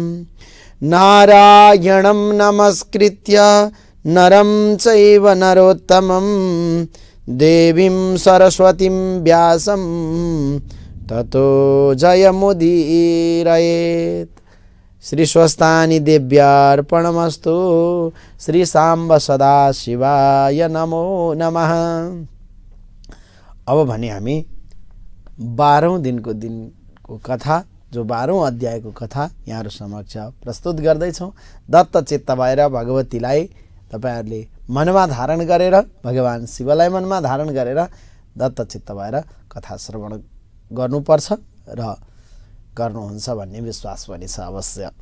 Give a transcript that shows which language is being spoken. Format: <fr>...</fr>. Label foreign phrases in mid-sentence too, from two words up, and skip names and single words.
<sa>नारायणं नमस्कृत्य नरं चैव नरोत्तमं देवीं सरस्वतीं व्यासं ततो जयमुदीरयेत्। श्री स्वस्थानी देव्यार्पणमस्तु। श्री सांब सदा शिवाय नमो नमः।</sa> <ne>अब भने हामी 12औं दिनको कथा, जो 12औं अध्यायको कथा यहाँहरू समक्ष प्रस्तुत गर्दैछौँ। दत्त चित्त भएर भगवतीलाई तपाईहरुले मनमा धारण गरेर, भगवान शिवलाई मनमा धारण गरेर दत्त चित्त भएर कथा श्रवण गर्नुपर्छ र गर्नुहुन्छ भन्ने विश्वास पनि छ अवश्य।</ne>